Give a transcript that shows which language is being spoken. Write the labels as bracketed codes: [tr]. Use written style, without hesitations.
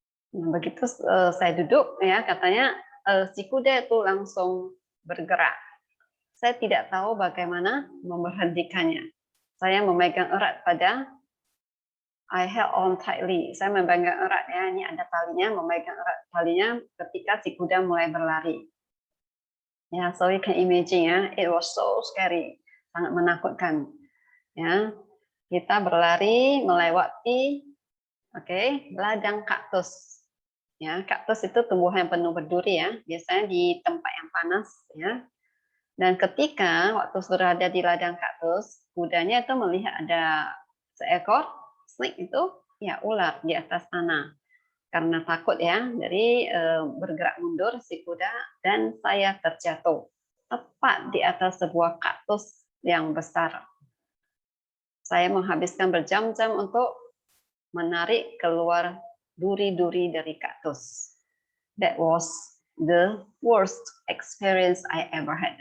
[id] Nah, begitu saya duduk ya, katanya si kuda itu langsung bergerak. Saya tidak tahu bagaimana memberhentikannya. Saya memegang erat pada [en] I held on tightly. [id] Saya memegang erat ya, ini ada talinya, memegang erat talinya ketika si kuda mulai berlari. [en] Ya, so you can imagine ya, it was so scary, [id] sangat menakutkan. Ya, kita berlari melewati, ladang kaktus. Ya, kaktus itu tumbuhan penuh berduri ya, biasanya di tempat yang panas ya. Dan ketika waktu berada di ladang kaktus, kudanya itu melihat ada seekor snake itu ya ular di atas tanah. Karena takut ya, dari bergerak mundur si kuda dan saya terjatuh tepat di atas sebuah kaktus yang besar. Saya menghabiskan berjam-jam untuk menarik keluar duri-duri dari kaktus. [en] That was the worst experience I ever had.